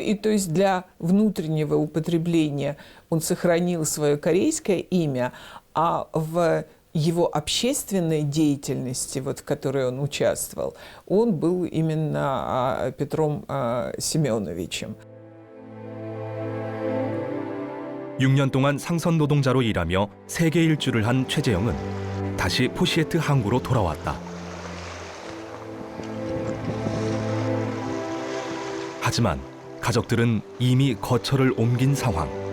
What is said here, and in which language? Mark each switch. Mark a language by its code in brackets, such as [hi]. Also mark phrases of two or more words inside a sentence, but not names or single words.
[ru] И то есть для внутреннего употребления он сохранил свое корейское имя, а в его общественной деятельности, вот, в которой он участвовал, он был именно Петром Семеновичем. [ko] 6년 동안 상선 노동자로 일하며 세계 일주를 한 최재형은 다시 포시에트 항구로 돌아왔다. 하지만 가족들은 이미 거처를 옮긴 상황.